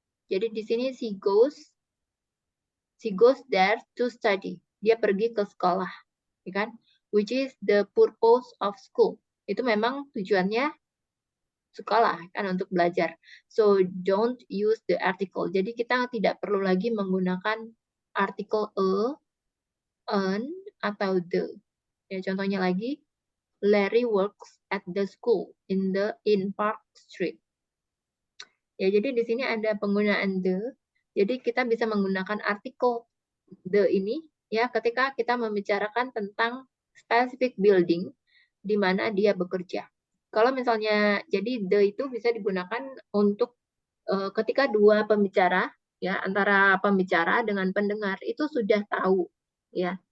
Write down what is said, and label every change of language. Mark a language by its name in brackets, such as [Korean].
[Indonesian] Jadi di sini [English] she goes there to study. [Indonesian] Dia pergi ke sekolah, ya kan? [English] Which is the purpose of school. [Indonesian] Itu memang tujuannya sekolah kan untuk belajar. [English] So don't use the article. [Indonesian] Jadi kita tidak perlu lagi menggunakan artikel a, an, atau the. Ya, contohnya lagi, [English] Larry works at the school in Park Street. [Indonesian] Ya, jadi di sini ada penggunaan the. Jadi kita bisa menggunakan artikel the ini ya ketika kita membicarakan tentang [English] specific building [Indonesian] di mana dia bekerja. Kalau misalnya, jadi the itu bisa digunakan untuk ketika dua pembicara, ya, antara pembicara dengan pendengar itu sudah tahu, ya.